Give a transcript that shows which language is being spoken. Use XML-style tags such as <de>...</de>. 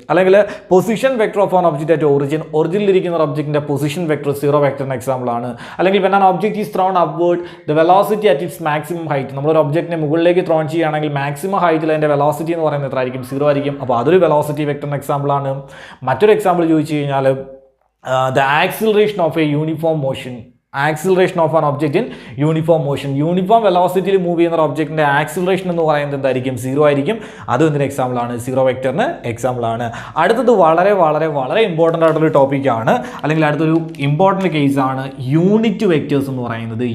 <ml>അല്ലെങ്കിൽ position vector of an object at ഒറിജിനിലിരിക്കുന്ന ഒരു ഒബ്ജക്റ്റിന്റെ പൊസിഷൻ വെക്റ്റർ സീറോ വെക്റ്ററിന് എക്സാമ്പിൾ ആണ്. അല്ലെങ്കിൽ</ml> <en>when an object is thrown upward the velocity at its maximum height,</en> <ml>നമ്മൾ ഒരു ഒബ്ജക്റ്റിനെ മുകളിലേക്ക് ത്രോൺ ചെയ്യുകയാണെങ്കിൽ മാക്സിമം ഹൈറ്റിൽ അതിന്റെ വെലോസിറ്റി എന്ന് പറയുന്നത് എത്ര ആയിരിക്കും, 0 ആയിരിക്കും. അപ്പോൾ അതൊരു വെലോസിറ്റി വെക്റ്ററിന് എക്സാമ്പിൾ ആണ്. മറ്റൊരു എക്സാമ്പിൾ ചോദിച്ചു കഴിഞ്ഞാൽ</ml> <en>the acceleration of a uniform motion acceleration of an object in uniform motion.</en> <ml>Uniform വെലോസിറ്റിയിൽ move ചെയ്യുന്ന ഒരു ഒബ്ജക്റ്റിന്റെ ആക്സിലറേഷൻ എന്ന് പറയുന്നത് എന്തായിരിക്കും? 0 ആയിരിക്കും. അതും എന്തിന് എക്സാമ്പിൾ ആണ്? സീറോ വെക്ടറിന് എക്സാമ്പിൾ ആണ്. അടുത്തത് വളരെ വളരെ വളരെ ഇമ്പോർട്ടൻ്റ് ആയിട്ടുള്ള ടോപ്പിക്കാണ്, അല്ലെങ്കിൽ അടുത്തൊരു ഇമ്പോർട്ടൻ്റ് കേസാണ് യൂണിറ്റ് വെക്ടേഴ്സ് എന്ന് പറയുന്നത്.</ml>